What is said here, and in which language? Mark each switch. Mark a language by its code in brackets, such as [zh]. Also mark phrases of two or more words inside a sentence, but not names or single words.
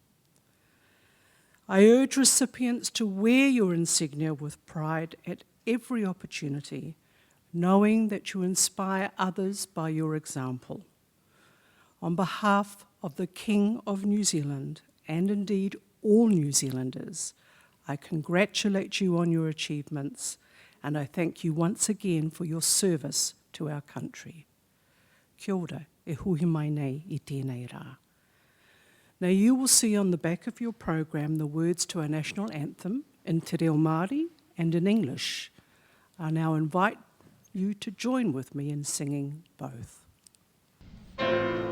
[en] I urge recipients to wear your insignia with pride at every opportunity, knowing that you inspire others by your example. On behalf of the King of New Zealand, and indeed all New Zealanders, I congratulate you on your achievements, and I thank you once again for your service to our country. [mi] Kia ora, e hui mai nei I tēnei rā. [en] Now you will see on the back of your program the words to our national anthem in Te Reo Māori and in English. I now invite you to join with me in singing both.